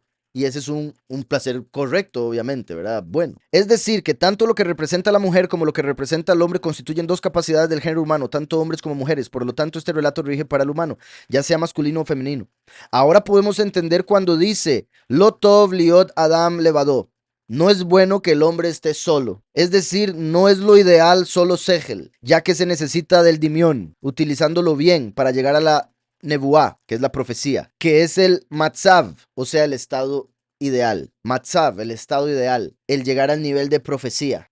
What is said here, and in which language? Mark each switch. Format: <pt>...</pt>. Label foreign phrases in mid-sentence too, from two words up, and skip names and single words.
<es>Y ese es un placer correcto, obviamente, ¿verdad? Bueno, es decir, que tanto lo que representa la mujer como lo que representa al hombre constituyen dos capacidades del género humano, tanto hombres como mujeres. Por lo tanto, este relato rige para el humano, ya sea masculino o femenino. Ahora podemos entender cuando dice,</es> <he>לא טוב היות אדם לבדו.</he> <es>No es bueno que el hombre esté solo. Es decir, no es lo ideal solo Segel, ya que se necesita del dimión, utilizándolo bien para llegar a la Nebuá, que es la profecía, que es el Matzav, o sea, el estado ideal. Matzav, el estado ideal, el llegar al nivel de profecía.</es>